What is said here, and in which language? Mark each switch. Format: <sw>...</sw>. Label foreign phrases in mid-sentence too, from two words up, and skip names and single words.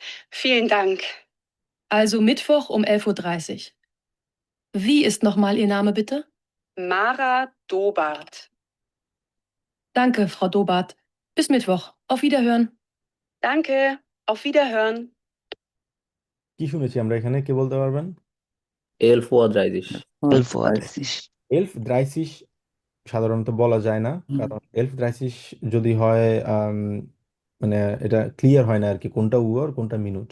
<de>Vielen Dank. Also Mittwoch um 11:30 Uhr. Wie ist nochmal Ihr Name bitte? Mara Dobart. Danke, Frau Dobart. Bis Mittwoch. Auf Wiederhören. Danke. Auf Wiederhören.</de> <bn>কি শুনেছি আমরা এখানে, কে বলতে পারবেন?</bn> <de>elf Uhr dreißig. 11:30 Uhr. elf dreißig</de> <bn>সাধারণত বলা যায় না, কারণ</bn> <de>elf dreißig</de> <bn>যদি হয় মানে এটা ক্লিয়ার হয় না আর কি, কোনটা উয়ার কোনটা মিনুট।</bn>